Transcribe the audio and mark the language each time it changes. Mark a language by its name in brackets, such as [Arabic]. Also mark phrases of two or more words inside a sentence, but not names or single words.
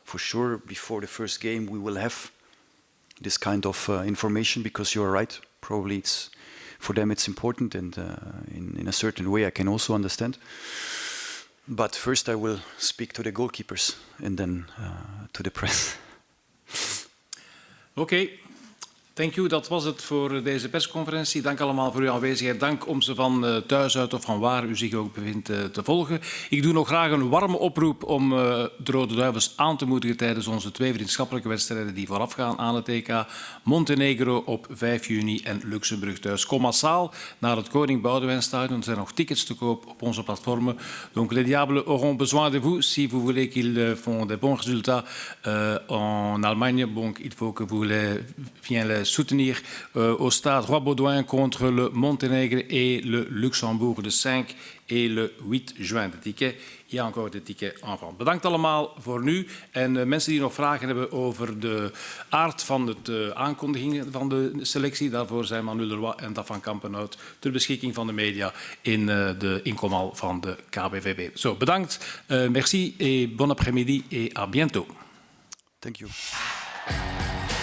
[English] For sure, before the first game, we will have this kind of information, because you're right. Probably it's for them it's important, and in a certain way I can also understand. But first I will speak to the goalkeepers and then to the press. Oké. Thank you, [Dutch] dat was het voor deze persconferentie. Dank allemaal voor uw aanwezigheid. Dank om ze van thuis uit of van waar u zich ook bevindt te volgen. Ik doe nog graag een warme oproep om de Rode Duivels aan te moedigen tijdens onze 2 vriendschappelijke wedstrijden die voorafgaan aan het EK. Montenegro op 5 juni en Luxemburg thuis. Kom massaal naar het Koning Boudewijnstadion. Er zijn nog tickets te koop op onze platformen. [French] Donc les Diables auront besoin de vous si vous voulez qu'ils font des bons résultats en Allemagne. Donc il faut que vous les soutenir au stade Roi-Baudouin contre le Monténègre et le Luxembourg de 5 et le 8 juin. De ticket, il y a encore des tickets en vente. [Dutch] Bedankt allemaal voor nu. En mensen die nog vragen hebben over de aard van de aankondigingen van de selectie, daarvoor zijn Manu Leroy en Daf van Kampenhout ter beschikking van de media in de inkomal van de KBVB. Zo, bedankt, [French] merci et bon après-midi et à bientôt. [English] Thank you.